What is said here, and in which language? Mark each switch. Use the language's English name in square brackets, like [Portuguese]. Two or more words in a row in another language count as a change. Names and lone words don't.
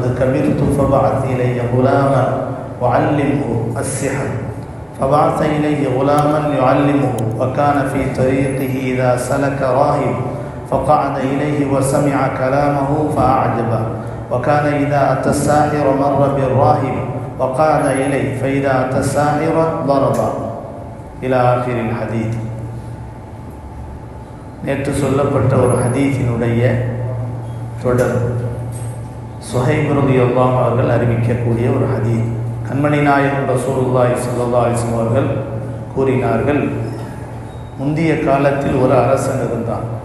[Arabic] كبرت فبعث إلي غلاما وعلمه السحر، فبعث إليه غلاما يعلمه، وكان في طريقه إذا سلك راهب فقعد إليه وسمع كلامه فأعجبه، وكان إذا أتى الساحر مر بالراهب وقعد إليه، فإذا أتى الساحر ضربه إلى آخر الحديث. [Tamil] நேற்று சொல்லப்பட்ட ஒரு ஹதீஸினுடைய தொடர். சுஹைப் [Arabic] رضي الله عنه [Tamil] அவர்கள் அறிவிக்கக்கூடிய ஒரு ஹதீஸ். கண்மணி நாயகம் [Arabic] رسول الله صلى الله عليه وسلم [Tamil] அவர்கள் கூறினார்கள், முந்திய காலத்தில் ஒரு அரசன் இருந்தான்.